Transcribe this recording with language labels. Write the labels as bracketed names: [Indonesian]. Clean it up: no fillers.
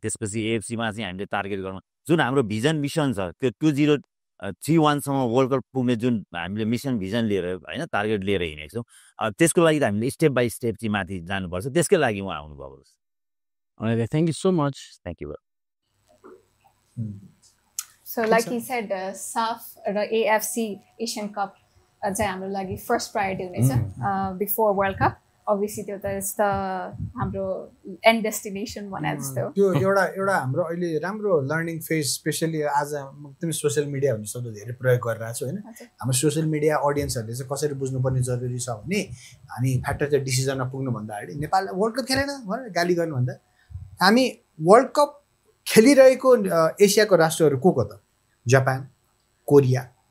[Nepali] त्यसपछि एएफसीमा चाहिँ हामीले टार्गेट गर्नु, जुन हाम्रो भिजन मिसन छ त्यो 2031सम्म वर्ल्ड कप पुग्ने जुन हामीले मिसन भिजन लिएर होइन टार्गेट लिएर हिँडेको छौँ, त्यसको लागि त हामीले स्टेप बाई स्टेप चाहिँ माथि जानुपर्छ. त्यसकै लागि उहाँ आउनुभएको छ. [English] Thank you so much. Thank you. So like he said, SAF र AFC Asian Cup [Nepali] चाहिँ हाम्रो लागि फर्स्ट प्रायोरिटी हुनेछ बिफोर वर्ल्ड कप अभियसली त्यो त इज द हाम्रो एन्ड डेस्टिनेसन भने जस्तो त्यो एउटा हाम्रो अहिले राम्रो लर्निङ फेज स्पेसली आज एकदमै सोसियल मिडिया भन्ने शब्द धेरै प्रयोग गरिरहेको छु होइन हाम्रो सोसियल मिडिया अडियन्सहरूले चाहिँ कसरी बुझ्नुपर्ने जरुरी छ भने हामी फ्याक्टर चाहिँ डिसिजनमा पुग्नुभन्दा अगाडि नेपाल वर्ल्ड कप खेलेन भनेर गाली गर्नुभन्दा हामी वर्ल्ड कप खेलिरहेको एसियाको राष्ट्रहरू को त जापान कोरिया